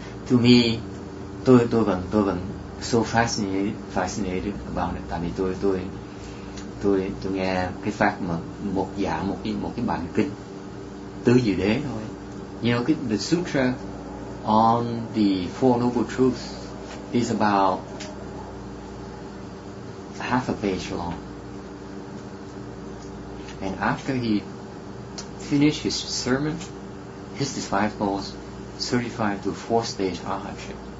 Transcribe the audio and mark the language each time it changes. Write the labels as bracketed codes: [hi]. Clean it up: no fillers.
[en] To me, [vi] tôi vẫn [en] so fascinated about it. [vi] Tại vì tôi nghe cái pháp mà một cái bản kinh tứ diệu đế thôi. [en] You know, the sutra on the Four Noble Truths is about half a page long. And after he finished his sermon, his disciples certified to 4-stage arhatship.